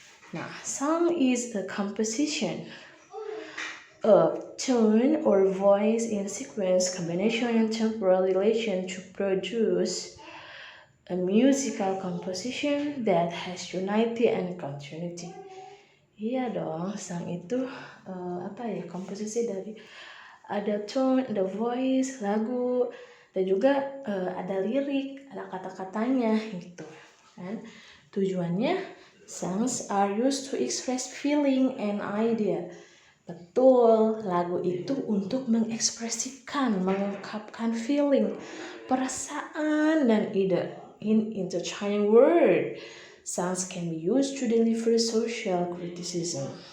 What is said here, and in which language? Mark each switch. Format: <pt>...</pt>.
<en>Nah, song is a composition of tone or voice in sequence, combination, and temporal relation to produce a musical composition that has unity and continuity.</en> <id>Iya dong, song itu komposisi dari ada tone, ada voice, lagu, dan juga ada lirik, ada kata-katanya gitu kan. Tujuannya,</id> <en>songs are used to express feeling and idea.</en> <id>Betul, lagu itu untuk mengekspresikan, mengungkapkan feeling, perasaan, dan ide.</id> <en>In intertwining word, songs can be used to deliver social criticism.</en>